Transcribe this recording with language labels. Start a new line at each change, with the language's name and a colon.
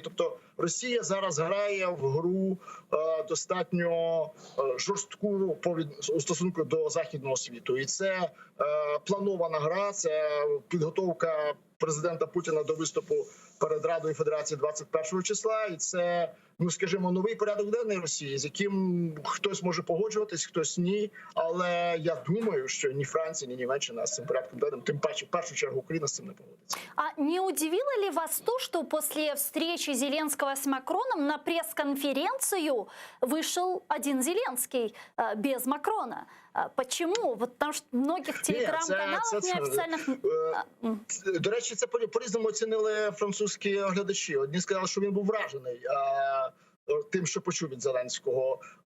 Ukrainian: Тобто Росія зараз грає в гру достатньо жорстку у стосунку до західного світу, і це планована гра, це підготовка президента Путіна до виступу перед Радою Федерації 21 числа, і це, ну скажімо, новий порядок денний Росії, з яким хтось може погоджуватись, хтось ні. Але я думаю, що ні Франція, ні Німеччина з цим порядком денним, тим паче в першу чергу Україна з цим не погодиться.
Russian: А не удивило ли вас то, что после встречи Зеленского с Макроном на пресс-конференцию вышел один Зеленский без Макрона? Почему? Вот потому что в многих телеграм-каналах неофициальных...
Ukrainian: До речі, це по-різному оцінили французькі глядачі. Одні сказали, що він був вражений тим, що почув від Зеленського.